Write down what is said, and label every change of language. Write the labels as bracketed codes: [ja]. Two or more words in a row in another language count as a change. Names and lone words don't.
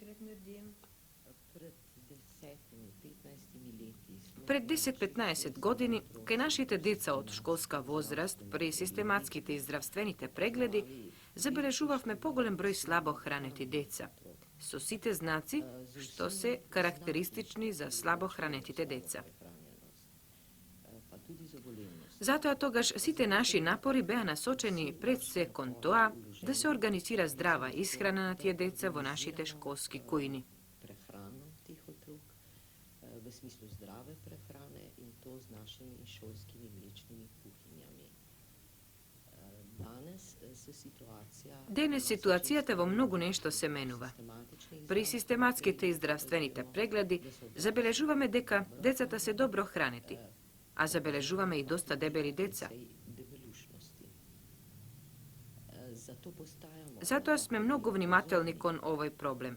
[mk] Пред 10-15 години, кај нашите деца од школска возраст, при систематските и здравствените прегледи, забележувавме поголем број слабо хранети деца, со сите знаци што се карактеристични за слабо хранетите деца. Затоа тогаш сите наши напори беа насочени пред се кон тоа да се организира здрава исхрана на тие деца во нашите школски кујни. [sl] V smislu zdrave prehrane in to z našimi šolskimi mlečnimi kuhinjami. Danes se situacija... [mk] Денес ситуацијата во многу нешто се менува. При систематските и здравствените прегледи забележуваме дека децата се добро хранети, а забележуваме и доста дебели деца. Затоа сме многу внимателни кон овој проблем.